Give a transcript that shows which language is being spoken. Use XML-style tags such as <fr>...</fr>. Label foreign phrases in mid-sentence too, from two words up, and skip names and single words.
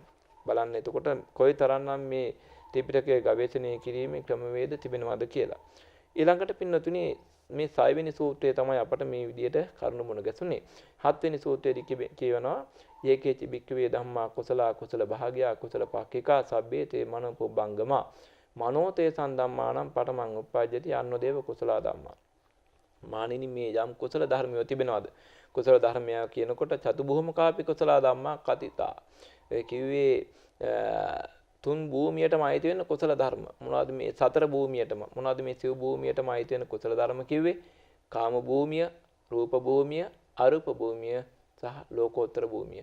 <si>බලන්න එතකොට කොයිතරම්නම් මේ ත්‍රිපිටකයේ ගවේෂණය කිරීමේ ක්‍රමවේද තිබෙනවද කියලා. ඊළඟට පින්නතුනි මේ 6 වෙනි සූත්‍රය තමයි අපට මේ විදිහට කරුණු මුණ ගැසුනේ. 7 වෙනි සූත්‍රයේදී කියවනවා</si> <pi>යේකේච බික්කවේ ධම්මා කුසල කුසල භාග්‍යා කුසල පක්ඛිකා සබ්බේ තේ මනෝ පුබ්බංගමා මනෝතේ සම්ධම්මානම් පඨමං උප්පජ්ජති අන්නෝ දේව කුසල ධම්මා.</pi> <si>මානිනි මේ යම් කුසල ධර්මයෝ තිබෙනවද? කුසල ධර්මය කියනකොට</si> <pi>චතුභූමකාපි කුසල ධම්මා කතිතා.</pi> <si>ඒ කිව්වේ තුන් භූමියටම අයිති වෙන කුසල ධර්ම. මොනවද මේ සතර භූමියටම? මොනවද මේ සිව් භූමියටම අයිති වෙන කුසල ධර්ම කිව්වේ? කාම භූමිය, රූප භූමිය, අරූප භූමිය සහ ලෝකෝත්තර භූමිය.</si>